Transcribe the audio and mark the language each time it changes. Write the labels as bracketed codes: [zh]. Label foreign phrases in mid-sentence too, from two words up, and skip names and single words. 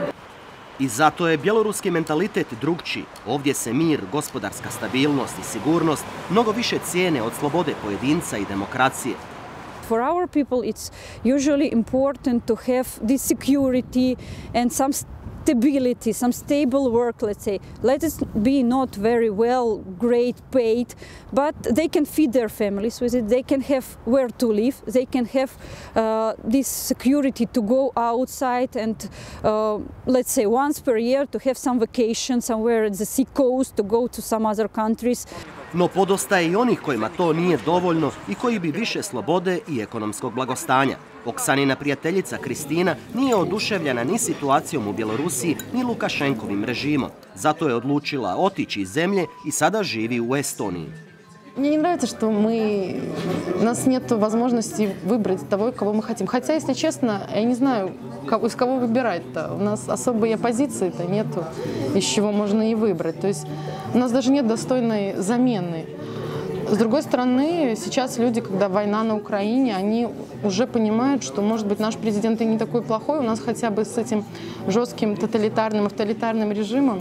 [hr] I zato je bjeloruski mentalitet drugčiji. Ovdje se mir, gospodarska stabilnost i sigurnost mnogo više cijene od slobode pojedinca i demokracije. [en] For our people, it's usually important to have this security and some stability, some stable work, let's say. Let it be not very well, great paid, but they can feed their families with it, they can have where to live, they can have this security to go outside and, let's say, once per year to have some vacation somewhere at the sea coast, to go to some other countries. [hr] No podosta je i onih kojima to nije dovoljno i koji bi više slobode i ekonomskog blagostanja. Oksanina prijateljica Kristina nije oduševljena ni situacijom u Bjelorusiji, ni Lukašenkovim režimom. Zato je odlučila otići iz zemlje i sada živi u Estoniji. [ru] Мне не нравится, что у нас нет возможности выбрать того, кого мы хотим. Хотя, если честно, я не знаю, из кого выбирать-то. У нас особой оппозиции-то нету, из чего можно и выбрать. То есть у нас даже нет достойной замены. С другой стороны, сейчас люди, когда война на Украине, они уже понимают, что, может быть, наш президент и не такой плохой, у нас хотя бы с этим жестким тоталитарным, авторитарным режимом.